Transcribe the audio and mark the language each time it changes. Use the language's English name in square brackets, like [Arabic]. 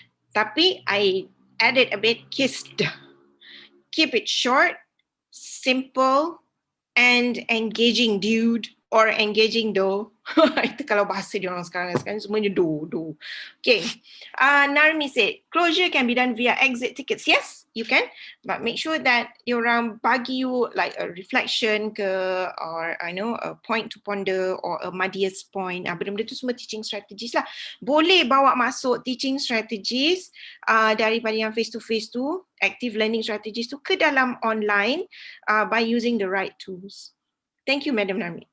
[Malay] Tapi [English] I added a bit KISSed. Keep it short, simple, and engaging, dude, or engaging though. [Malay] Itu kalau bahasa dia orang sekarang semuanya do. [English] Okay. Narmi said, closure can be done via exit tickets. Yes, you can. But make sure that [Malay] diorang bagi [English] you like a reflection ke, or I know a point to ponder, or a Madias point. [Malay] Benda-benda tu semua teaching strategies lah. Boleh bawa masuk teaching strategies daripada yang face to face tu, active learning strategies tu ke dalam online [English] by using the right tools. Thank you, Madam Narmi.